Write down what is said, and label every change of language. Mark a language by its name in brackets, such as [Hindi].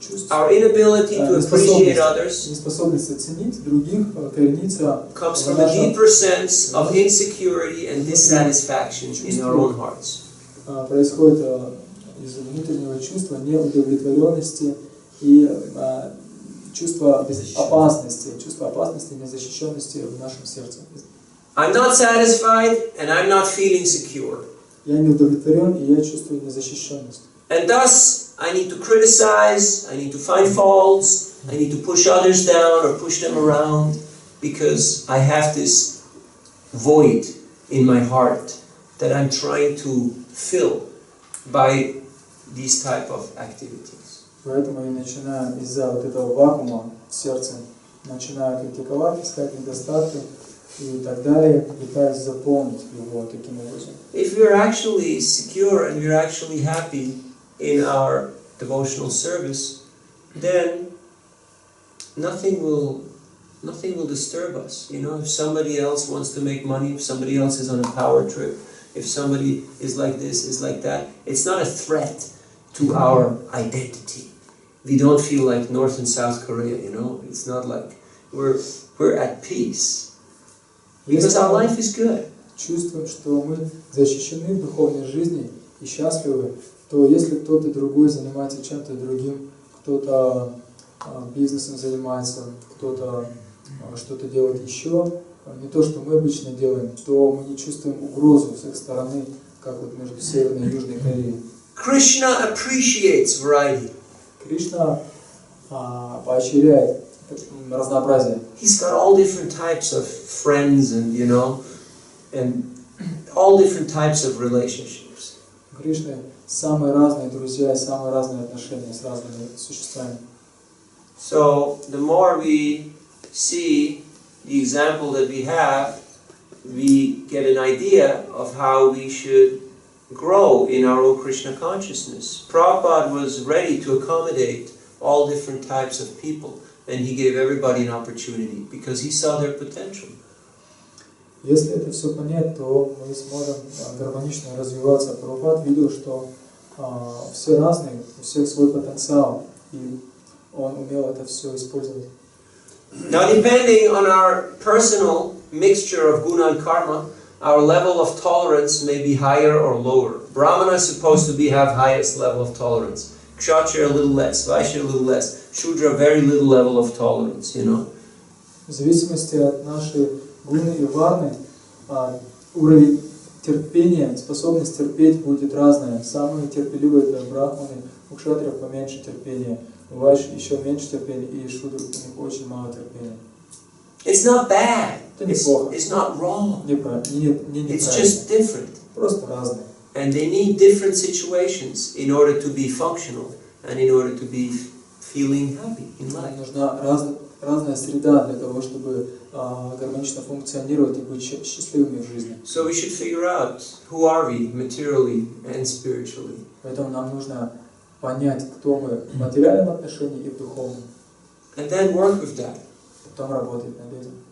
[English] Our inability to appreciate others [Russian] неспособность оценить других коренится [English] comes from a deeper sense of insecurity and dissatisfaction in our own hearts. [Russian] Происходит из внутреннего чувства неудовлетворенности и чувства опасности и незащищенности в нашем сердце. [English] I'm not satisfied and I'm not feeling secure. [Russian] Я не удовлетворен и я чувствую незащищенность. [English] And thus, I need to criticize, I need to find faults, I need to push others down or push them around because I have this void in my heart that I'm trying to fill by these type of activities. [Russian] Поэтому я начинаю из-за вот этого вакуума в сердце, начинаю критиковать, искать недостатки и так далее, пытаюсь заполнить его таким образом. [English] If we're actually secure and we're actually happy in our devotional service, then nothing will disturb us. You know, if somebody else wants to make money, if somebody else is on a power trip, if somebody is like this, is like that, it's not a threat to our identity. We don't feel like North and South Korea, you know. It's not like we're at peace because our life is good. [Russian] Чувствуем, что мы защищены в духовной жизни и счастливы, то если кто-то другой занимается чем-то другим, кто-то бизнесом занимается, кто-то что-то делает еще, не то, что мы обычно делаем, то мы не чувствуем угрозу с их стороны, как вот между Северной и Южной Кореей. [English] Krishna appreciates variety. [Russian] Кришна поощряет разнообразие. [English] He's got all different types of friends and, you know, and all different types of relationships. [Russian] Кришна самые разные друзья и самые разные отношения с разными существами. [English] So the more we see the example that we have, we get an idea of how we should grow in our own Krishna consciousness. Prabhupada was ready to accommodate all different types of people, and he gave everybody an opportunity because he saw their potential. [Russian] Если это все понять, то мы сможем гармонично развиваться. Прабхупад видел, что все разные, у всех свой потенциал, и он умел это все использовать. [English] Now, depending on our personal mixture of guna and karma, our level of tolerance may be higher or lower. Brahmana is supposed to have highest level of tolerance. Kshatriya a little less, Vaishya a little less, Shudra very little level of tolerance, you know. [Russian] В зависимости от нашей гуны и варны, уровень терпения, способность терпеть будет разная. Самые терпеливые это брахманы, у кшатриев поменьше терпения, у вайши еще меньше терпения, и шудр у них очень мало терпения. [English] It's not bad. [Russian] Это неплохо. [English] It's not wrong. It's It's just different. [Russian] Просто разные. [English] And they need different situations in order to be functional and in order to be feeling happy in life. [Russian] Нужна разная среда для того, чтобы гармонично функционировать и быть счастливыми в жизни. [English] So we should figure out who are we materially and spiritually. [Russian] Поэтому нам нужно понять, кто мы в материальном отношении и в духовном. [English] And then work with that. [Russian] Потом работать над этим.